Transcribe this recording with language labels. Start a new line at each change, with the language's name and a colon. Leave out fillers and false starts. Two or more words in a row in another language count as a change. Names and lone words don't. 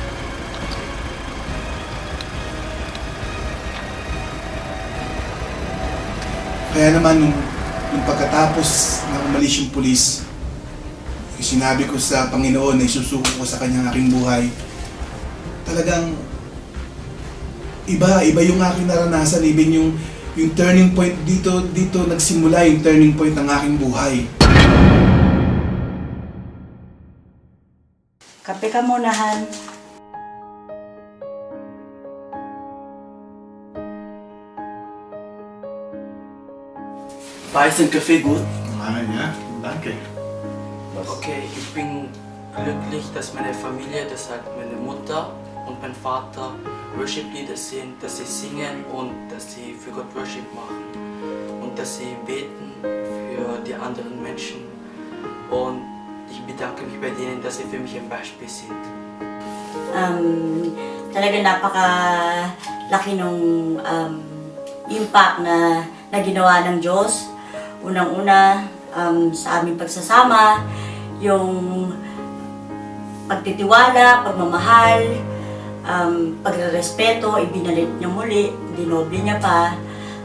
Filipino: Kaya naman, nung pagkatapos na umalis yung pulis, sinabi ko sa Panginoon na isusuko ko sa kanya aking buhay, talagang iba yung aking naranasan, even yung
English: turning point
Filipino: dito nagsimula yung
English: turning point
Filipino: ng aking buhay. Kape ka muna, Han.
German: Weißen Kaffee gut? Ja, danke. Okay, ich bin glücklich, dass meine Familie, das halt meine Mutter und mein Vater Worship-Lieder sind, dass sie singen und dass sie für Gott Worship machen und dass sie beten für die anderen Menschen. Und ich bedanke mich bei denen, dass sie für mich ein Beispiel sind.
Filipino: Talaga napakalaki nung impact na ginawa ng Diyos. Unang-una, sa aming pagsasama, yung pagtitiwala, pagmamahal, pagrerespeto, ibinalit niya muli, dinoble niya pa.